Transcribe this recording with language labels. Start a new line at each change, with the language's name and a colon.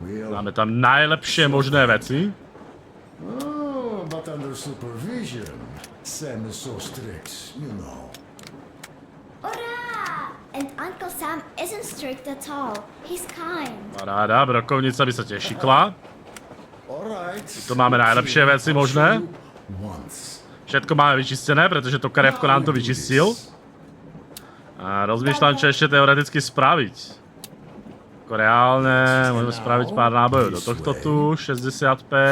Slovak: Máme tam najlepšie možné veci.
English: Oh, but under supervision. Sam is so strict, you know. Hurrah! And Uncle Sam isn't strict at all. He's kind.
Slovak: Paráda, brokovnica by sa tiež šikla.
English: Alright.
Slovak: Tu máme najlepšie veci možné. Všetko máme vyčistené, pretože to karevko nám to vyčistil. A rozmýšľam, čo ešte teoreticky spraviť. Ako reálne, môžeme spraviť pár nábojov do tohto tu, 65.